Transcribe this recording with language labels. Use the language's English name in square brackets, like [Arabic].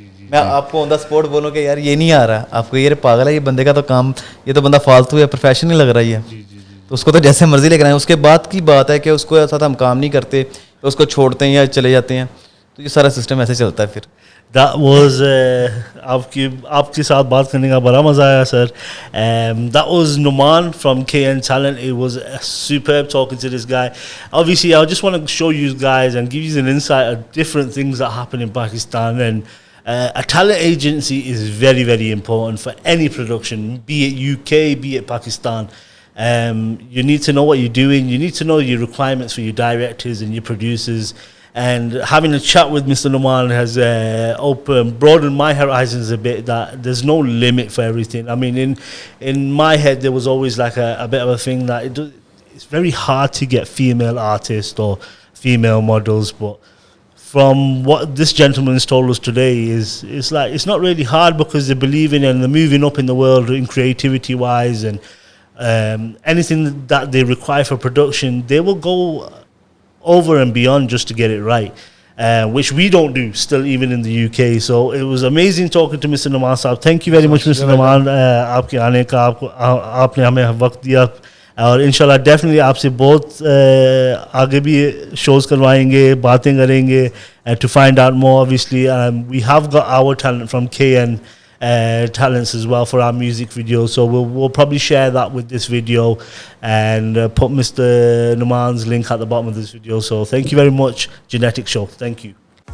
[Urdu] میں آپ کو آن دا اسپاٹ بولوں کہ یار یہ نہیں آ رہا، آپ کو یہ پاگل ہے یہ بندے کا تو کام، یہ تو بندہ فالتو ہے، پروفیشن نہیں لگ رہی ہے، تو اس کو تو جیسے مرضی لے کر آئیں. اس کے بعد کی بات ہے کہ اس کو ساتھ ہم کام نہیں کرتے، اس کو چھوڑتے ہیں یا چلے جاتے ہیں، تو یہ سارا سسٹم ایسے چلتا ہے. پھر [English] That was [Urdu] آپ کے ساتھ بات کرنے کا بڑا مزہ آیا سر. [English] That was Numan from KN Talent. It was superb talking to this guy. Obviously, I just want to show you guys and give you an insight of different things that happen in Pakistan. And a talent agency is very, very important for any production, be it UK, be it Pakistan. You need to know what you're doing. You need to know your requirements for your directors and your producers. And having a chat with Mr. Numan has broadened my horizons a bit, that there's no limit for everything. I mean, in my head, there was always like a bit of a thing that it's very hard to get female artists or female models. But from what this gentleman has told us today, it's like it's not really hard because they're believing and they're moving up in the world in creativity-wise. And anything that they require for production, they will go over and beyond just to get it right, which we don't do still even in the UK. So it was amazing talking to Mr. Numan Saab. Thank you very much, Mr. Numan. [Urdu] آپ کے آنے کا آپ نے ہمیں وقت دیا اور انشاءاللہ ڈیفینیٹلی آپ سے بہت آگے بھی شوز کروائیں گے، باتیں کریں گے. [English] To find out more, obviously we have got our talent from KN talents as well for our music video, so we'll probably share that with this video and put Mr. Numan's link at the bottom of this video. So thank you very much, Genetic Show. Thank you.